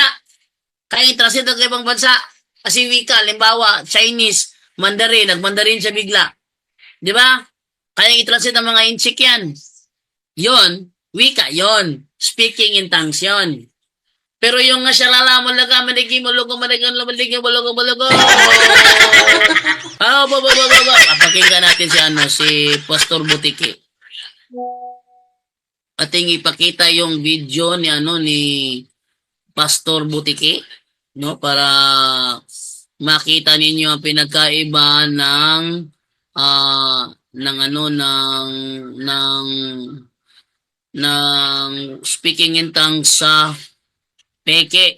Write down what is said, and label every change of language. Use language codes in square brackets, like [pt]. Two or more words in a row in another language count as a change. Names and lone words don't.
[tl] Kayang i-translate ng taga-ibang bansa. Kasi wika, limbawa, Chinese, Mandarin, nag-Mandarin siya bigla. Di ba? Kayang i-translate ng mga inchik yan. Yon, wika, yon. [en] Speaking in tongues yon. [tl] Pero yung nga siya lalamon laga, manigim, malugo, manigim, maligim, malugo, malugo. Papakinggan natin si Pastor Butiki. Ating ipakita yung video ni Pastor Butiki, no, para makita ninyo ang pinagkaiba ng [en] speaking in tongues [tl] sa peke.